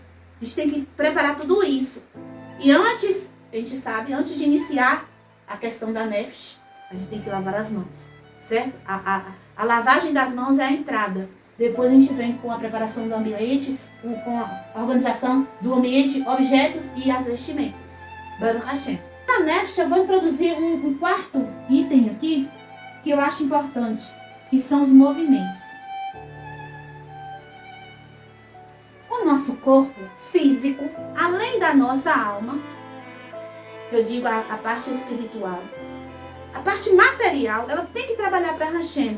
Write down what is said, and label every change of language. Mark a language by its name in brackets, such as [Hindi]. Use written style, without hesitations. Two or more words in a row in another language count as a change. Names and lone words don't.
[Portuguese] A gente tem que preparar tudo isso. E antes, a gente sabe, antes de iniciar a questão da nefesh, a gente tem que lavar as mãos, certo? A lavagem das mãos é a entrada. Depois a gente vem com a preparação do ambiente, com a organização do ambiente, objetos e as vestimentas. [Hebrew] ברוך השם. [Portuguese] Na nefesh eu vou introduzir um quarto item aqui, que eu acho importante, que são os movimentos. O nosso corpo físico, além da nossa alma, que eu digo a parte espiritual, a parte material, ela tem que trabalhar para Hashem.